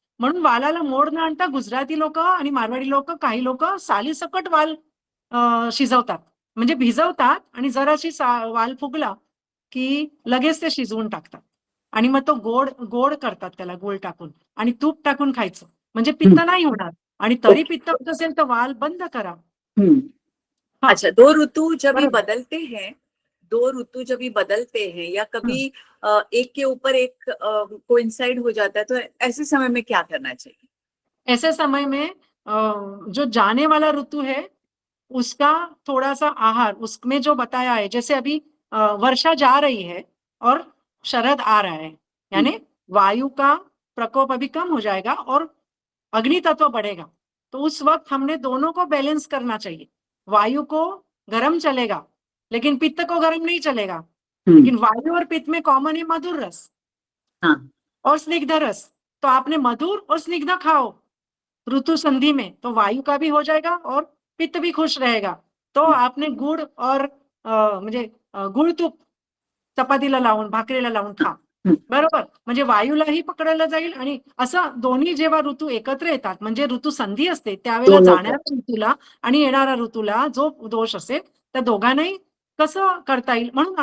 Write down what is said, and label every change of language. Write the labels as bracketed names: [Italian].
[Marathi] म्हणून वालाला मोड न आणता गुजराती लोक आणि मारवाडी लोक, काही लोक साली सकट वाल शिजवतात, म्हणजे भिजवतात आणि जराशी वाल फुगला की लगेच ते शिजवून टाकतात आणि मग तो गोड करतात त्याला गुळ टाकून आणि तूप टाकून खायचं, म्हणजे पित्त नाही होणार. आणि तरी पित्त होत असेल तर वाल बंद करा. हाँ, [Hindi] अच्छा, दो ऋतु जब ये बराबर. बदलते हैं, दो ऋतु जब ये बदलते हैं या कभी एक के ऊपर एक कोइंसाइड हो जाता है, तो ऐसे समय में क्या करना चाहिए? ऐसे समय में जो जाने वाला ऋतु है उसका थोड़ा सा आहार, उसमें जो बताया है, जैसे अभी वर्षा जा रही है और शरद आ रहा है, यानी वायु का प्रकोप अभी कम हो जाएगा और अग्नि तत्व बढ़ेगा. तो उस वक्त हमने दोनों को बैलेंस करना चाहिए. वायु को गर्म चलेगा लेकिन पित्त को गर्म नहीं चलेगा. लेकिन वायु और पित्त में कॉमन है मधुर रस और स्निग्ध रस. तो आपने मधुर और स्निग्ध खाओ ऋतु संधि में, तो वायु का भी हो जाएगा और पित्त भी खुश रहेगा. तो आपने गुड़ और [Marathi] म्हणजे गुळ तूप चपातीला लावून, भाकरीला लावून खा, बरोबर. म्हणजे वायूलाही पकडलं जाईल आणि असं दोन्ही जेव्हा ऋतू एकत्र येतात, म्हणजे ऋतू संधी असते, त्यावेळेला जाणाऱ्या ऋतूला आणि येणाऱ्या ऋतूला जो दोष असेल त्या दोघांनाही कसं करता येईल म्हणून.